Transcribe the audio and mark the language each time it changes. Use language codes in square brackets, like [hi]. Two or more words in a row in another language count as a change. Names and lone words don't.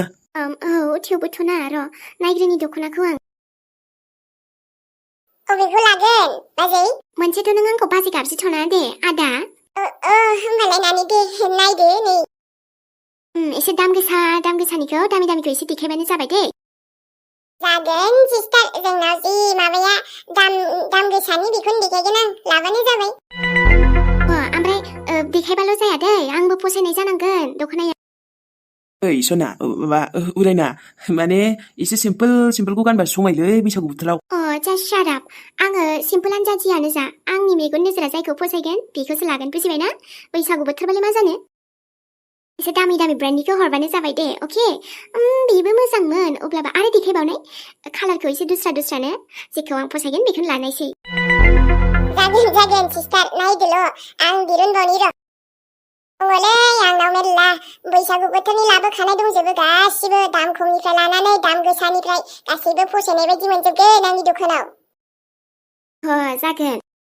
[brx] औ थेवबोथ' ना र' नायग्रोनि दख'नाखौ आं अबेखौ लागोन बाजै मोनसेथ' नों आंखौ बाजै गाबज्रिथ'ना दे आदा होमबालाय नानि दे नायदो नै एसे दाम गोसानिखौ दामिखौ एसे देखायबानो जाबाय दे जागोन सिस्टार जोंनाव जि माबाया दाम गोसानि बेखौनो देखायगोन आं लाबानो जाबाय ओमफ्राय देखायबाल' जाया दै आंबो फसायनाय जानांगोन दख'नाया ओइ सना माबा उरायना माने एसे सिम्पोलखौ गानबा समायलै बैसागु बोथोराव [en] just shut up. [brx] आङो सिम्पोलानो जा जियानो जा आंनि मेगन नोजोरा जायखौ फसायगोन बेखौसो लागोन बुजिबायना बैसागु बोथोरबालाय मा जानो एसे दामि ब्रेन्डनिखौ हरबानो जाबाय दे अके बेबो मोजांमोन अब्लाबो आरो देखायबावनाय कालारखौ एसे दस्रानो जेखौ आं फसायगोन बेखौनो लानायसै जागोन सिस्टार नायदोल' आं दिरुनबावनि र' दङलै आंनाव मेरला बैसागु बोथोरनि लाबोखानाय दंजोबो गासिबो दाम खमनिफ्राय लानानै दाम गोसानिफ्राय गासैबो फसायनाय बायदि मोनजोबगोन आंनि दखानाव जागोन